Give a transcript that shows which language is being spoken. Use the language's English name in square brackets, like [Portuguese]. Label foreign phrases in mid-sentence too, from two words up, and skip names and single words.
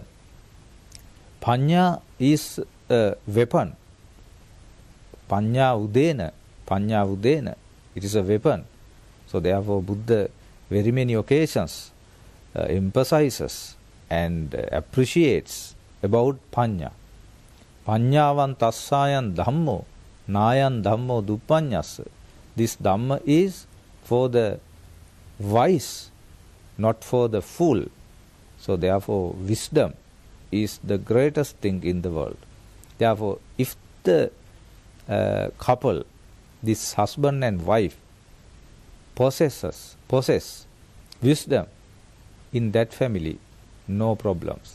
[English] Panya is a weapon. [Pali] Panya udena. [English] It is a weapon. So therefore Buddha very many occasions emphasizes and appreciates about panya. [Pali] Panyavan tassayan dhammo, nayan dhammo duppanyasa. [English] This Dhamma is for the wise not for the fool. So therefore, wisdom is the greatest thing in the world. Therefore, if the couple, this husband and wife, possess wisdom in that family, no problems.